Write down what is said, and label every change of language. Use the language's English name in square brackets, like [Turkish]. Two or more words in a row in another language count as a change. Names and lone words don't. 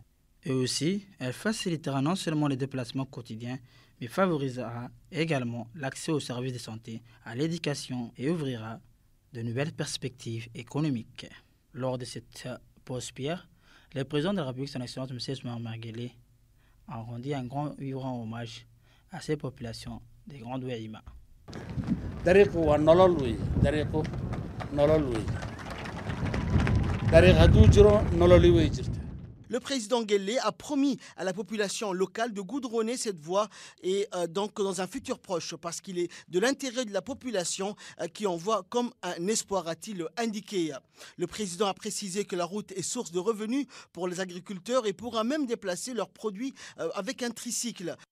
[French] Et aussi, elle facilitera non seulement les déplacements quotidiens, mais favorisera également l'accès aux services de santé, à l'éducation et ouvrira de nouvelles perspectives économiques. Lors de cette pause pierre, le président de la République, son Excellence M. Ismaël Omar Guelleh, a rendu un grand vibrant hommage à ces populations des Grands Ouelima. [Somali] dariiqu waa nolol wey dariiqu nolol wey dariiq hadduu jiro nololi way jirta [French] Le président Guelleh a promis à la population locale de goudronner cette voie et donc dans un futur proche parce qu'il est de l'intérêt de la population qui en voit comme un espoir, a-t-il indiqué. Le président a précisé que la route est source de revenus pour les agriculteurs et pourra même déplacer leurs produits avec un tricycle.